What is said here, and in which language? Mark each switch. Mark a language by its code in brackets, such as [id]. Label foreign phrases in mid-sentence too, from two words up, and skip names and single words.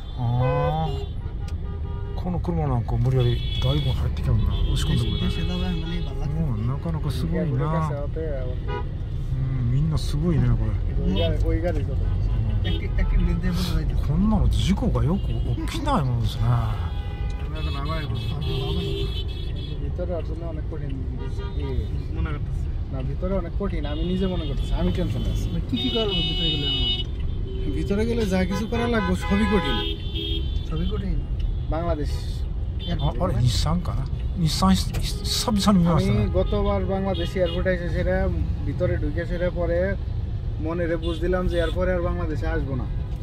[ja] この車なんか無理やりだいぶ入ってきたんだ。押し込んでくれた。なかなかすごいな。みんなすごいねこれ。こんなの事故がよく起きないもんですね。 [bn] ভিতরে আসলে অনেক কঠিন মনে করতেছে না, ভিতরে অনেক কঠিন। আমি নিজে মনে করতেছি, আমি টেনশন আছি। কি কি করব ভিতরে গেলে? ভিতরে গেলে যা কিছু করা লাগবে সবই কঠিন, সবই কঠিন। বাংলাদেশ [ja] আরে নিসান かなনিসান久々に見ましたね。 [bn] আমি গতবার বাংলাদেশ এয়ারপোর্টে এসে সেটা ভিতরে ঢুকে সেটা পরে মনে রে বুঝ দিলাম যে এরপরে আর বাংলাদেশে আসবো না।